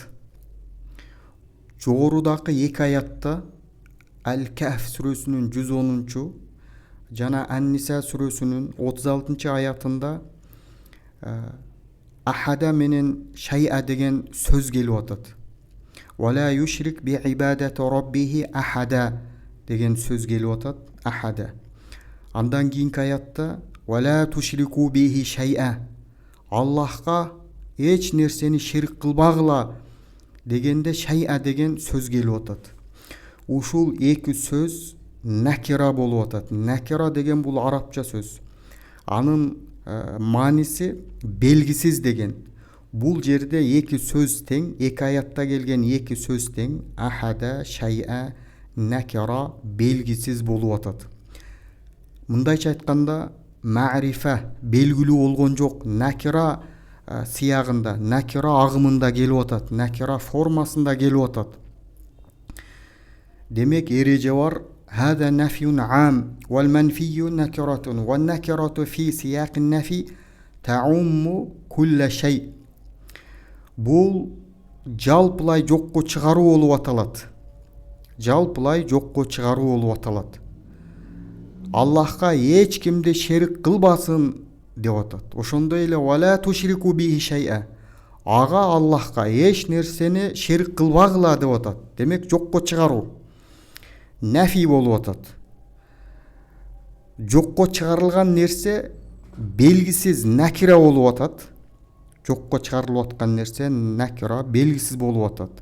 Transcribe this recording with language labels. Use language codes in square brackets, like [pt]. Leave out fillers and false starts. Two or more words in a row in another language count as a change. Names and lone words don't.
[ky] Жогорудагы эки аятта Ал-Кахф сүрөсүнүн 110 жана Ан-Ниса сүрөсүнүн 36 аятында ахада менен шай'a деген сөз келип атат. [ar] ولا يشرك بعبادة ربه أحدا [ky] деген сөз келип атат. [ar] Ахада. [ky] Андан кийинки аятта [ar] ولا تشركوا به شيئا. [ky] Аллахка эч нерсени ширк кылбагыла дегенде шай'a деген сөз келип атат. Ушул эки сөз накира болуп атат. Накира деген бул арабча сөз. Анын мааниси белгисиз деген. Бул жерде эки сөз тең, эки аятта келген эки сөз тең. Ахада, шай'a, накира белгисиз болуп атат. Мындайча айтканда, ма'рифа белгилүү болгон жок. Накира сыягында, накира агымында келип атат, накира формасында келип атат. Демек эреже бар. [ar] هذا نفي عام والمنفي نكرة والنكرة في سياق النفي تعم كل شيء. [ky] Бул жалпылай жокко чыгаруу болуп аталат. Жалпылай жокко чыгаруу болуп аталат. Аллахка эч кимди шерик кылбасын деп атат. Ошондой эле [ar] ولا تشركوا به شيئا. [ky] Ага Аллахка эч нерсени шерик кылбагыла деп атат. Демек жокко чыгаруу. Нафи болуп атат. Жокко чыгарылган нерсе белгисиз накира болуп атат. Жокко чыгарылып аткан нерсе накира белгисиз болуп атат.